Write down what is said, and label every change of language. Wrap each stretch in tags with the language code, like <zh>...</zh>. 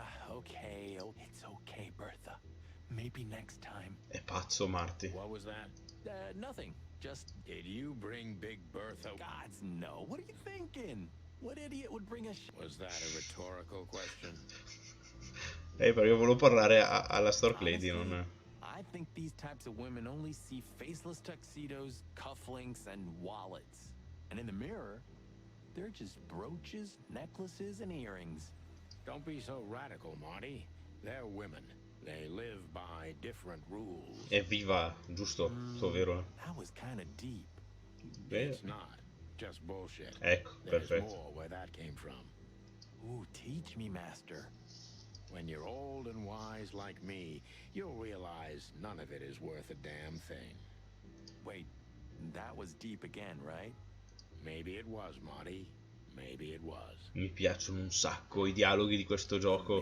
<en>Okay. Oh, it's okay, Bertha. Maybe next time.</en> <it>È pazzo Marty.</it> <en>What was that? Nothing. Just... Did you bring Big Bertha? Gods, no. What are you thinking? What idiot would bring a Was that a rhetorical question?</en> <it>Però io volevo parlare alla Stork Lady, non...</it> <en>I think these types of women only see faceless tuxedos, cufflinks, and wallets. And in the mirror, they're just brooches, necklaces, and earrings. Don't be so radical, Marty. They're women. They live by different rules.</en> <it>È viva, giusto? Sto vero?</it> <en>That was kind of deep. It's not. Just bullshit.</en> <it>Ecco,</it> <en>There's</en> <it>perfetto.</it> <en>more where that came from. Ooh, teach me, master. When you're old and wise like me, you'll realize none of it is worth a damn thing. Wait, that was deep again, right? Maybe it was, Marty. Maybe it was.</en> <it>Mi piacciono un sacco i dialoghi di questo gioco.</it>